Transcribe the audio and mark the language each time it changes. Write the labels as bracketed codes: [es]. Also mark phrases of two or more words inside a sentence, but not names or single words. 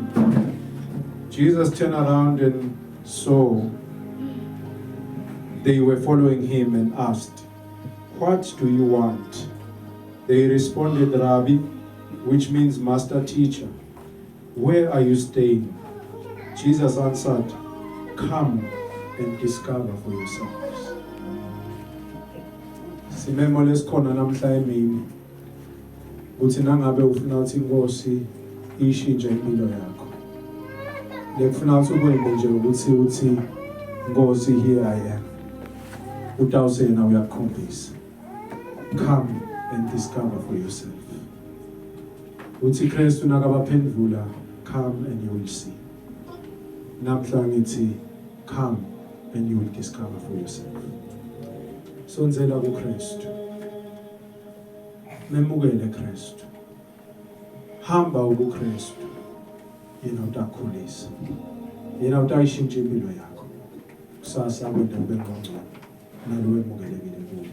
[en] Jesus turned around and saw they were following him and asked, "What do you want?" They responded, "Rabbi," which means master teacher. "Where are you staying?" Jesus answered, "Come and discover for yourselves." [ss] Simemo lesikhona namhla emini uthi nangabe ufuna ukuthi Nkosi ishintshe impilo yakho. Lekufuna ukuthi ukwenze nje ukuthi Nkosi [en] here I am. [ss] Utawuse na uyakhombisa. [en] Come and discover for yourself. [ss] Uthi Kristu nakabaphendvula, [en] come and you will see. [ss] Namhla ngithi [en] come and you will discover for yourself. [ss] Sonzela kuKristu. Memukele Kristu. Hamba ubuKristu. Yena utakhulisa. Yena utayishintsha impilo yakho. Kusasa kwenda ube ngcono nalo wemukelekile kuwe.